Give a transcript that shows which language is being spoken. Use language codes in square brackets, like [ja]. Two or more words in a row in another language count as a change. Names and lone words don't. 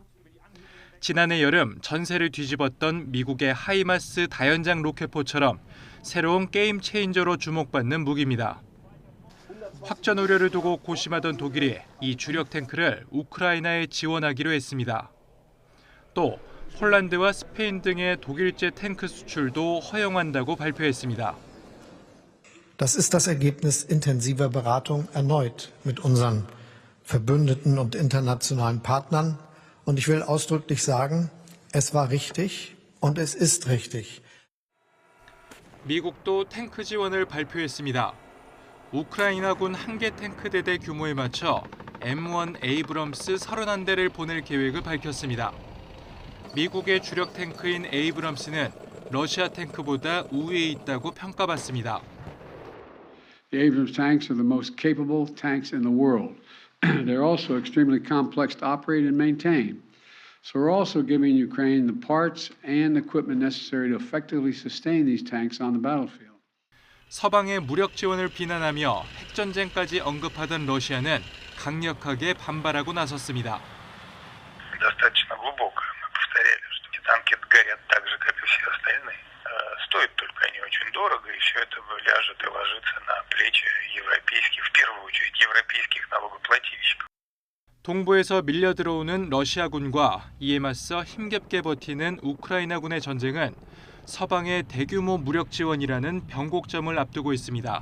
[ko] 지난해 여름 전세를 뒤집었던 미국의 하이마스 다연장 로켓포처럼 새로운 게임 체인저로 주목받는 무기입니다. 확전 우려를 두고 고심하던 독일이 이 주력 탱크를 우크라이나에 지원하기로 했습니다. 또 폴란드와 스페인 등의 독일제 탱크 수출도 허용한다고 발표했습니다. [de] Das ist das Ergebnis intensiver Beratung erneut mit unseren Verbündeten und internationalen Partnern. Und ich will ausdrücklich sagen, es war richtig und es ist richtig. [ko] 미국도 탱크 지원을 발표했습니다. 우크라이나군 한 개 탱크 대대 규모에 맞춰 M1 에이브럼스 31대를 보낼 계획을 밝혔습니다. 미국의 주력 탱크인 에이브럼스는 러시아 탱크보다 우위에 있다고 평가받습니다. [en] The Abrams tanks are the most capable tanks in the world. They're also extremely complex to operate and maintain. So we're also giving Ukraine the parts and equipment necessary to effectively sustain these tanks on the battlefield. [ko] 서방의 무력 지원을 비난하며 핵전쟁까지 언급하던 러시아는 강력하게 반발하고 나섰습니다. [ru] Достаточно глубокая. Мы повторяли, что эти танки горят так же, как и все остальные. Стоит только они очень дорого, и все это ляжет и ложится на плечи европейских, в первую очередь, европейских налогоплательщиков. [ko] 동부에서 밀려 들어오는 러시아군과 이에 맞서 힘겹게 버티는 우크라이나군의 전쟁은 서방의 대규모 무력 지원이라는 변곡점을 앞두고 있습니다.